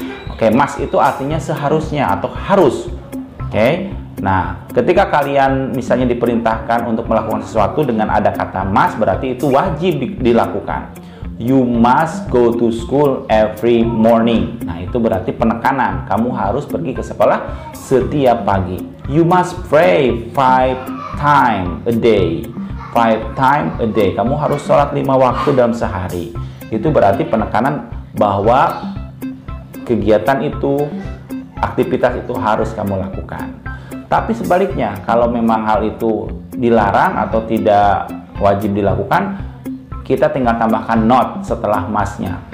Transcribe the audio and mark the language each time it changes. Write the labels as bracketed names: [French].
[Indonesian] Oke, must itu artinya seharusnya atau harus. Oke, nah ketika kalian misalnya diperintahkan untuk melakukan sesuatu dengan ada kata must, berarti itu wajib dilakukan. [English] You must go to school every morning. [Indonesian] Nah, itu berarti penekanan. Kamu harus pergi ke sekolah setiap pagi. [English] You must pray 5 times a day. 5 times a day. [Indonesian] Kamu harus sholat 5 waktu dalam sehari. Itu berarti penekanan bahwa kegiatan itu, aktivitas itu harus kamu lakukan. Tapi sebaliknya, kalau memang hal itu dilarang atau tidak wajib dilakukan, kita tinggal tambahkan not setelah must-nya.